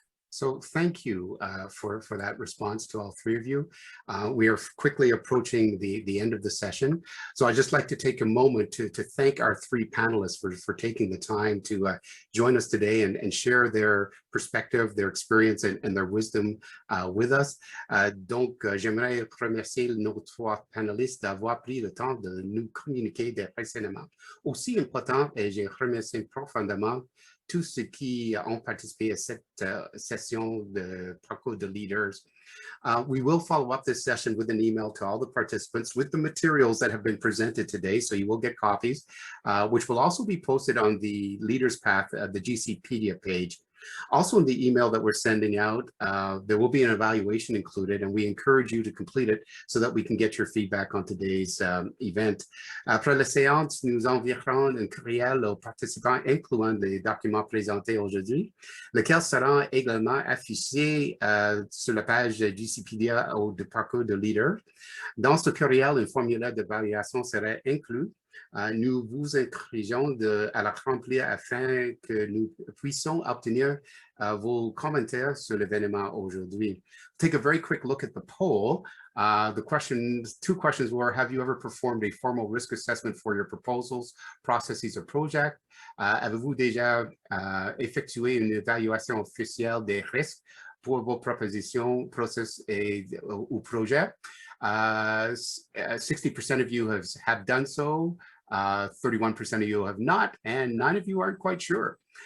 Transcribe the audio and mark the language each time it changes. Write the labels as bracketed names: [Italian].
[English] So thank you for that response to all three of you. We are quickly approaching the end of the session. So I'd just like to take a moment to thank our three panelists for taking the time to join us today and share their perspective, their experience, and their wisdom with us. [French] Donc, j'aimerais remercier nos trois panélistes d'avoir pris le temps de nous communiquer précédemment. Aussi important, et je remercie profondément tous ceux qui ont participé à cette session de parcours de leaders. [English] We will follow up this session with an email to all the participants with the materials that have been presented today, so you will get copies, which will also be posted on the Leaders Path, the GCpedia page. Also in the email that we're sending out, there will be an evaluation included, and we encourage you to complete it so that we can get your feedback on today's event. [French] Après la séance, nous enverrons un courriel aux participants incluant les documents présentés aujourd'hui, lequel sera également affiché sur la page GCpedia de parcours de leader. Dans ce courriel, un formulaire d'évaluation sera inclus. Nous vous encourageons à la remplir afin que nous puissions obtenir vos commentaires sur l'événement aujourd'hui. [English] Take a very quick look at the poll. Two questions were, have you ever performed a formal risk assessment for your proposals, processes, or project? [French] Avez-vous déjà effectué une évaluation officielle des risques pour vos propositions, process ou projets? [English] 60% of you have done so, 31% of you have not, and 9 of you aren't quite sure.